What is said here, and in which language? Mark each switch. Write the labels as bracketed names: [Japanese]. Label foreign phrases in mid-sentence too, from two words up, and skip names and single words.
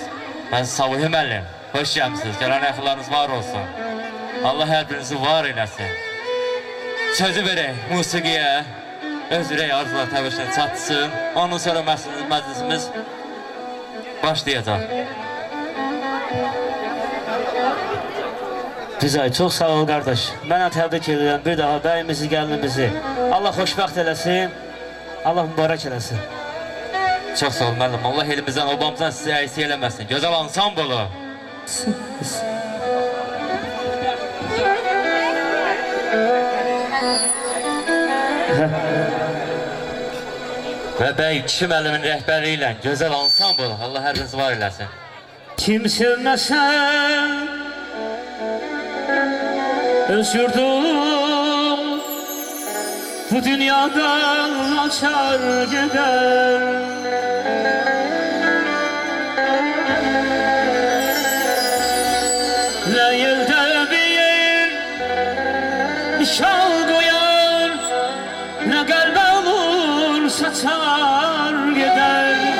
[Azerbaijani] Mən Savuhi müəllim, xoş gəlmisiniz. Gələn əxlarınız var olsun. Allah hər birinizi var eləsin. Sözü verək musiqiyə, öz ürək arzular təbəşinə çatsın. Ondan sonra məclisimiz başlayacaq. [Turkish] Güzel, çok sağ ol kardeş. Bana tebrik ederim bir daha bəyimizi, gəlinimizi. [Azerbaijani] Allah xoşbəxt eləsin, Allah mübarək eləsin. Çox sağ olun müəllim. Allah elimizdən, obamızdan sizi əksik eləməsin. Gözəl ansamblı. Və bəy kişi müəllimin rəhbərliyi ilə gözəl ansamblı. Allah hər birinizi var eləsin. Kim sevməsən öz yurdum bu dünyadan açar gider. [Turkish] Ne yılda bir yer nişan koyar, ne kalbe olur saçar gider.